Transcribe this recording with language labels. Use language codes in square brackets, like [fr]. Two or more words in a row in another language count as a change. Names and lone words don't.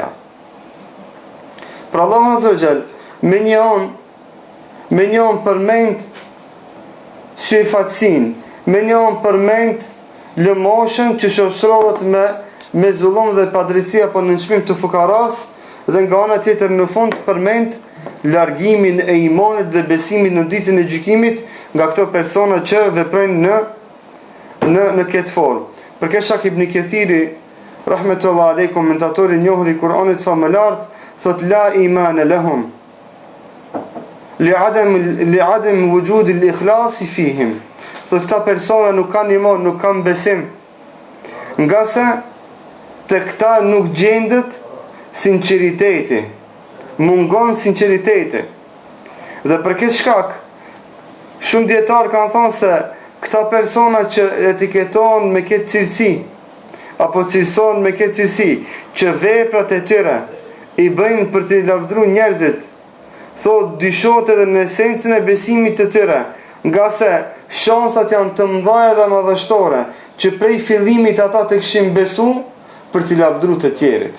[sq] Pra [ar] الله عز وجل [sq] me një anë përmend syfatsin, me një anë përmend lëmoshën që shoqërohet me zullum dhe padrejti apo nënçmim të fukaras, dhe nga ana tjetër në fund përmend largimin e imanit dhe besimit në ditën e gjykimit nga këto persona që veprojnë në këtë formë. Për këtë shkak Ibn Kathiri [ar] رحمة الله عليه, [sq] komentatori i njohur i Kuranit famëlart, thot [ar] لا إيمان لهم لعدم وجود الإخلاص فيهم. [sq] Thot këta persona nuk kanë iman, nuk kanë besim, nga se të këta nuk gjendet sinqeriteti, mungon sinqeriteti. Dhe për këtë shkak shumë dietar kanë thënë se këta persona që etiketohen me këtë cilësi apo cilësohen me këtë cilësi, që veprat e tyre i bëjnë për të lavdruar njerëzit, thot dyshohet edhe në esencën e besimit të tyre, nga se shansat janë të mëdha dhe madhështore që prej fillimit ata të kishin besu për të lavdruar të tjerit.